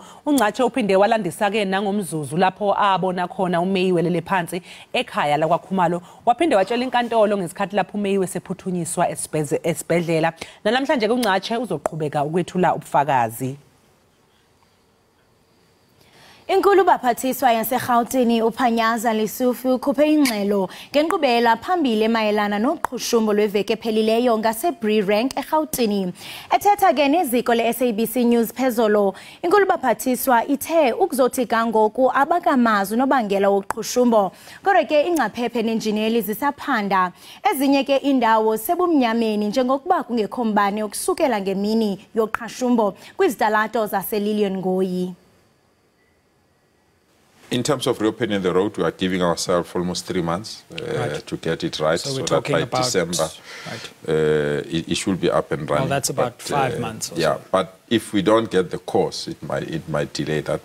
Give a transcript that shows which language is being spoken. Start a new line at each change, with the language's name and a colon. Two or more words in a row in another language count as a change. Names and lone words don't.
Zulu: uNcatshe uphinde walandisa ke nangomzuzu lapho abona khona uMeyiwe lele phansi ekhaya la kwaKhumalo. Waphinde watshela inkantolo ngesikhathi lapho uMeyiwe sephuthunyiswa esibhedlela. Namhlanje uNcatshe uzoqhubeka ukwethula ubufakazi.
Xhosa: Inkulu baphathiswa yaseGauteng uPanyaza Lesufi ukhuphe ingxelo ngenkqubela phambili emayelana noqhushumbo lweveke ephelileyo ngaseBrie Rank eGauteng. Ethetha ke neziko leSABC News phezolo, inkulu baphathiswa ithe ukuzothi kangoku abakamazwi nobangela woqhushumbo kodwa ke ingcaphephe nenjineli zisaphanda. Ezinye ke indawo sebumnyameni njengokuba kungekho mbane okusukela ngemini yoqhashumbo kwizitalato zaseLillian Ngoyi.
English: In terms of reopening the road, we are giving ourselves almost 3 months to get it right, so that by December it should be up and running. Well, that's about 5 months. Or yeah, so. but if we don't get the course, it might delay that.